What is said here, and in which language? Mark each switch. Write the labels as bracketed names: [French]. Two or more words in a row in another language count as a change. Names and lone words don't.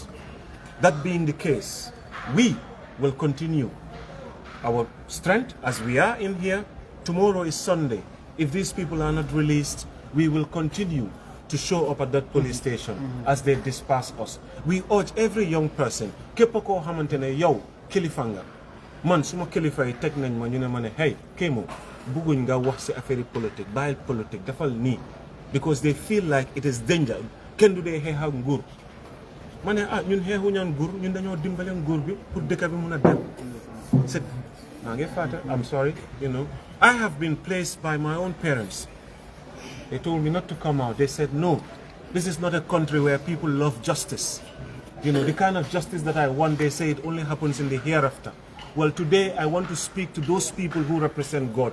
[English] That being the case, we will continue our strength as we are in here. Tomorrow is Sunday. If these people are not released, we will continue to show up at that police station as they disperse us. We urge every young person, [Wolof] képp koo xamante ne yow kilifa nga man suma kilifa yi teg nañ ma ñu ne ma ne hey Kémo bëgguñ nga wax ci [French] affaire politique [Wolof] bàyyil politique defal nii, [English] because they feel like it is danger. [Wolof] Kenn du dee xeex ak nguur. Ma ne ñun xeexu ñaan nguur, ñun dañoo dimbale nguur bi pour dëkk bi mun a dem. C'est maa ngi fàtte, [English] I'm sorry, you know. I have been placed by my own parents. They told me not to come out. They said, no, this is not a country where people love justice. You know, the kind of justice that I want, they say it only happens in the hereafter. Well, today I want to speak to those people who represent God.